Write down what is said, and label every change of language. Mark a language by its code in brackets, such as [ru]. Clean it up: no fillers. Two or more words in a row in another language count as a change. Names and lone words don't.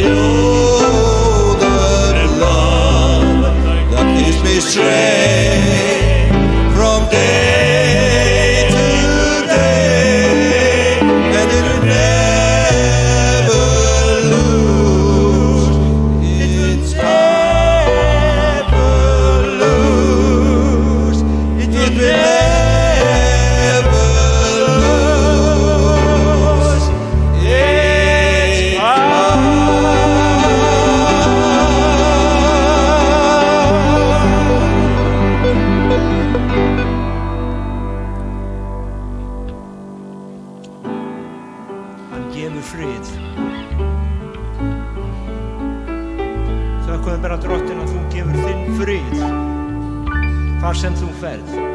[en] Oh, the blood that gives me strength from day to day, and it will never lose its power. Lose. It will never lose its [is] Hann gefur frið. Þökkum bara Drottinn að þú gefur þinn frið hvar sem þú ferð.